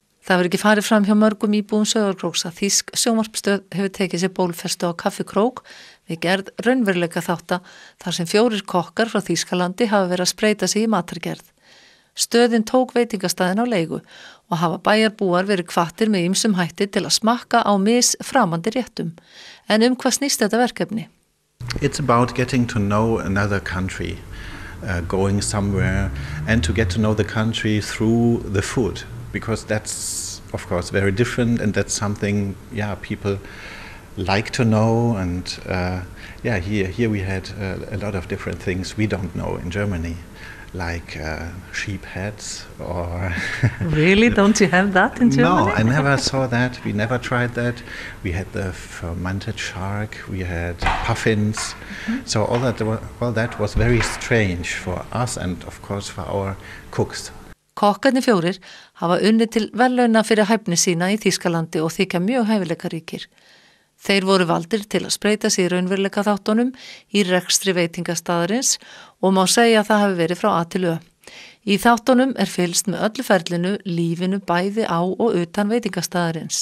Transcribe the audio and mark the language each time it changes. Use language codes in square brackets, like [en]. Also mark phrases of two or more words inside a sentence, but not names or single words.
[is] Það hefur ekki farið fram hjá mörgum íbúum Sauðárkróks að þýsk sjónvarpsstöð hefur tekið sér bólfestu á Kaffikrók við gerð raunveruleika þátta þar sem 4 kokkar frá Þýskalandi hafa verið að spreyta sig í matargerð. Stöðin tók veitingastæðin á leigu og hafa bæjarbúar verið hvattir með ýmsum hætti til að smakka á misframandi réttum. En hvað snýst þetta verkefni? [en] It's about getting to know another country, going somewhere and to get to know the country through the food. Because that's, of course, very different, and that's something, people like to know. And here we had a lot of different things we don't know in Germany, like sheep heads or. Really? Don't you have that in Germany? No, I never saw that. We never tried that. We had the fermented shark. We had puffins. So all that was very strange for us, and of course for our cooks. [is] Kokkarnir 4 hafa unnið til verðlauna fyrir hæfni sína í Þýskalandi og þykja mjög hæfileikaríkir. Þeir voru valdir til að spreyta sig í raunveruleika þáttunum í rekstri veitingastaðarins og má segja að það hafi verið frá A til Ö. Í þáttunum fylgst með öllu ferlinu, lífinu bæði á og utan veitingastaðarins.